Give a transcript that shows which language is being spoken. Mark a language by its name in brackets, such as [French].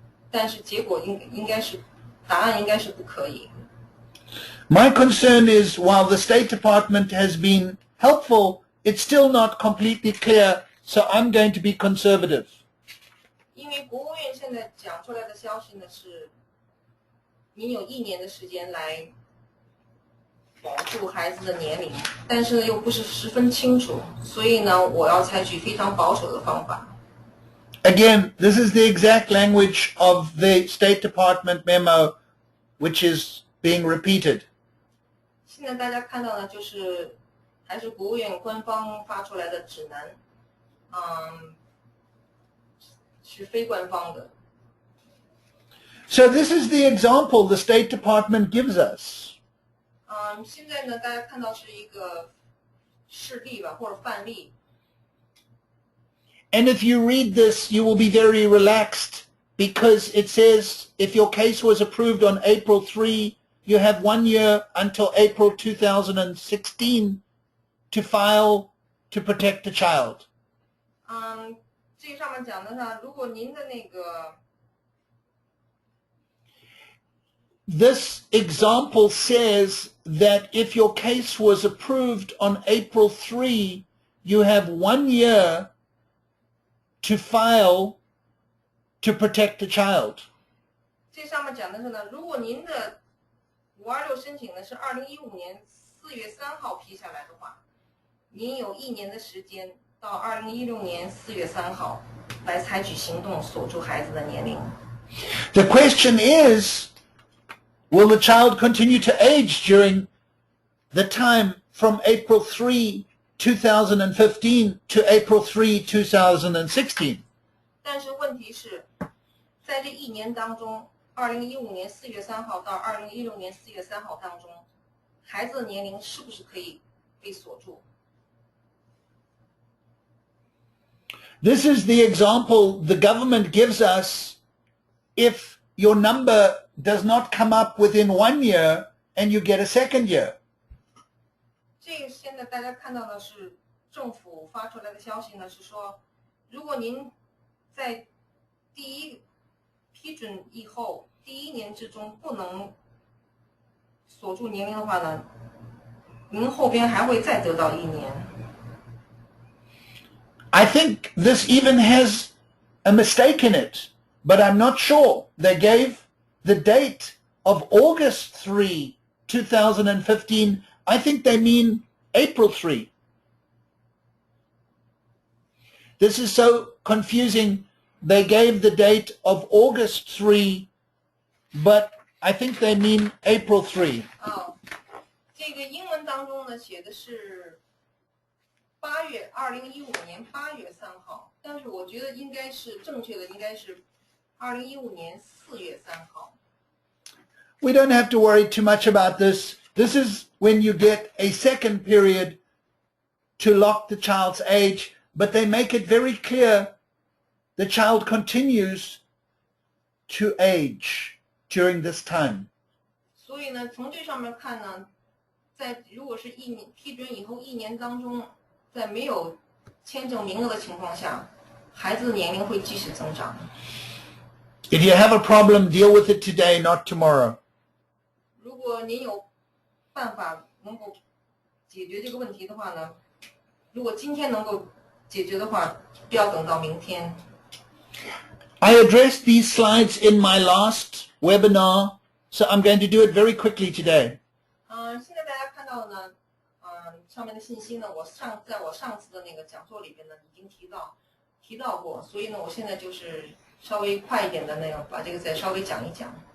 [Chinese] 但是结果答案应该是不可以。 [English] My concern is, while the State Department has been helpful, it's still not completely clear, so I'm going to be conservative. [Chinese] 因为国务院现在讲出来的消息呢是，您有1年的时间来保住孩子的年龄，但是又不是十分清楚，所以呢，我要采取非常保守的方法。 [English] Again, this is the exact language of the State Department memo, which is being repeated. [Chinese] 现在大家看到的就是还是国务院官方发出来的指南，是非官方的。 [English] So this is the example the State Department gives us. [Chinese] 现在呢，大家看到是一个事例吧，或者范例。 [English] And if you read this, you will be very relaxed because it says if your case was approved on April 3, you have 1 year until April 2016 to file to protect the child. [Chinese] 这上面讲的是，如果您的那个 [English] This example says that if your case was approved on April 3, you have 1 year to file to protect the child. [Chinese] 这上面讲的是呢，如果您的526申请呢是2015年4月3号批下来的话，您有1年的时间到2016年4月3号来采取行动锁住孩子的年龄。 [English] The question is, will the child continue to age during the time from April 3, 2015 to April 3, 2016? [Chinese] 但是问题是，在这1年当中，2015年4月3号到2016年4月3号当中，孩子的年龄是不是可以被锁住？ [English] This is the example the government gives us if your number does not come up within 1 year and you get a second year. [Chinese] 这个现在大家看到的是政府发出来的消息呢，是说，如果您在第一批准以后第1年之中不能锁住年龄的话呢，您后边还会再得到1年。 [English] I think this even has a mistake in it, but I'm not sure. They gave the date of August 3, 2015. I think they mean April 3. This is so confusing. They gave the date of August 3, but I think they mean April 3. [Chinese] 这个英文当中呢写的是2015年8月3号，但是我觉得应该是正确的，应该是2015年4月3号。 [English] We don't have to worry too much about this. This is when you get a second period to lock the child's age, but they make it very clear the child continues to age during this time. [Chinese] 所以呢，从这上面看呢，如果是批准以后1年当中，在没有签证名额的情况下，孩子的年龄会继续增长。 [English] If you have a problem, deal with it today, not tomorrow. [Chinese] 如果您有办法能够解决这个问题的话呢，如果今天能够解决的话，不要等到明天。 [English] I addressed these slides in my last webinar, so I'm going to do it very quickly today. [Chinese] 现在大家看到呢，上面的信息呢，在我上次的那个讲座里边呢已经提到过，所以呢，我现在就是稍微快一点的那个，把这个再稍微讲一讲。